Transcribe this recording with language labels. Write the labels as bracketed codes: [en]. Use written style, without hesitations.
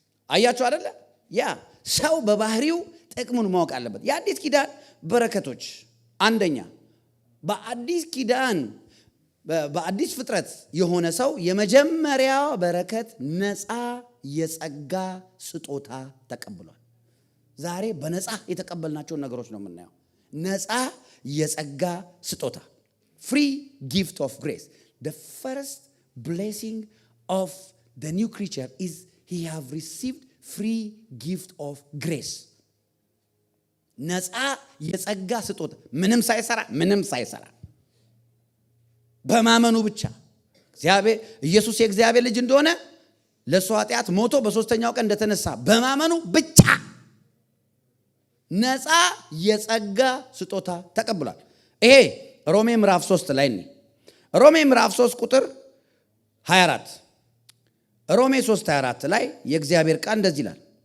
[am] አያችሁ አይደለ? ያ ሰው በባህሪው ጥቅሙን ማወቅ አለበት። የአዲስ ኪዳን በረከቶች አንደኛ፣ በአዲስ ኪዳን በአዲስ ፍጥረት የሆነ ሰው የመጀመሪያው በረከት ነፃ የጸጋ ስጦታ ተቀብሏል። ዛሬ በነፃ የተቀበልናቸው ነገሮች ነው የምናየው። ነፃ የጸጋ ስጦታ [en] free gift of grace. The first blessing of the new creature is he have received free gift of grace. [am] ነፃ የጸጋ ስጦታ ምንም ሳይሰራ በማመኑ ብቻ እግዚአብሔር ኢየሱስ የእግዚአብሔር ልጅ እንደሆነ ለእሱ ኃጢአት ሞቶ በሶስተኛው ቀን እንደተነሳ በማመኑ ብቻ ነፃ የጸጋ ስጦታ ተቀብሏል። ይሄ ሮሜ ምዕራፍ 3 ላይ ነው። ሮሜ ምዕራፍ 3 ቁጥር 24 ሮሜ 3:24 ላይ የእግዚአብሔር ቃል እንደዚህ ይላል፣